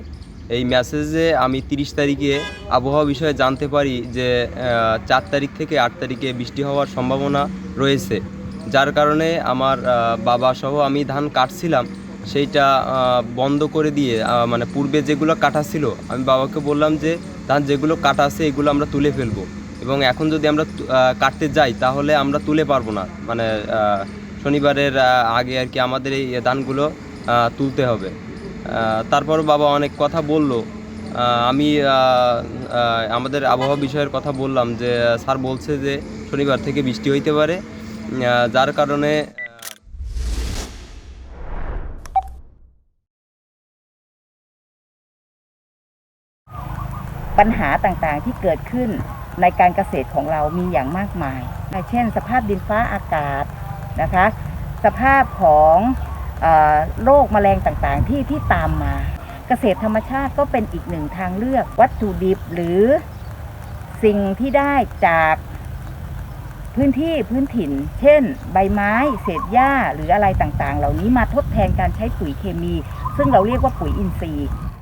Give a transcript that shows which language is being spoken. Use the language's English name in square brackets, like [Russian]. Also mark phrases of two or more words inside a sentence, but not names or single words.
[Bangla] এই মেসেজে আমি 30 তারিখে আবহাওয়া বিষয়ে জানতে পারি যে 4 তারিখ থেকে 8 তারিখে বৃষ্টি হওয়ার সম্ভাবনা রয়েছে, যার কারণে আমার বাবা সহ আমি ধান কাটছিলাম সেইটা বন্ধ করে দিয়ে মানে পূর্বে যেগুলো কাটা ছিল আমি বাবাকে বললাম যে ধান যেগুলো কাটা আছে এগুলো আমরা তুলে ফেলবো, এবং এখন যদি আমরা কাটতে যাই তাহলে আমরা তুলে পারবো না, মানে শনিবারের আগে আর কি আমাদের এই ধানগুলো তুলতে হবে। তারপর বাবা অনেক কথা বলল, আমি আমাদের আবহাওয়া বিষয়ের কথা বললাম যে স্যার বলছে যে শনিবার থেকে বৃষ্টি হইতে পারে, যার কারণে [Thai] ปัญหาต่างๆที่เกิดขึ้นในการเกษตรของเรามีอย่างมากมายเช่นสภาพดินฟ้าอากาศ นะคะสภาพของโรคแมลงต่างๆที่ตามมาเกษตรธรรมชาติก็เป็นอีกหนึ่งทางเลือกวัตถุดิบหรือสิ่งที่ได้จากพื้นถิ่นเช่นใบไม้เศษหญ้าหรืออะไรต่างๆเหล่านี้มาทดแทนการใช้ปุ๋ยเคมีซึ่งเราเรียกว่าปุ๋ยอินทรีย์